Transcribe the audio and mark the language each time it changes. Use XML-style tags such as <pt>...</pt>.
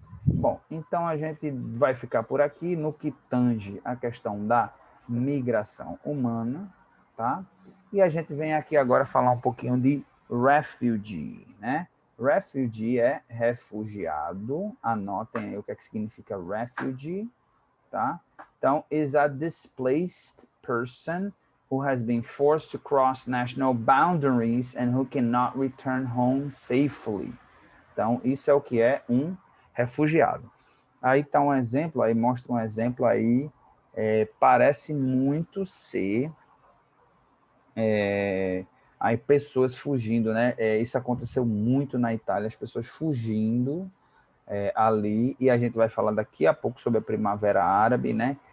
<pt>Bom, então a gente vai ficar por aqui no que tange a questão da migração humana, tá? E a gente vem aqui agora falar um pouquinho de refugee, né? Refugee é refugiado. Anotem aí o que é que significa refugee, tá?</pt> <en>Então, is a displaced person who has been forced to cross national boundaries and who cannot return home safely.</en> <pt>Então, isso é o que é um refugiado. Aí está um exemplo, aí mostra um exemplo aí, parece muito ser aí pessoas fugindo, né? Isso aconteceu muito na Itália, as pessoas fugindo ali, e a gente vai falar daqui a pouco sobre a Primavera Árabe, né?</pt>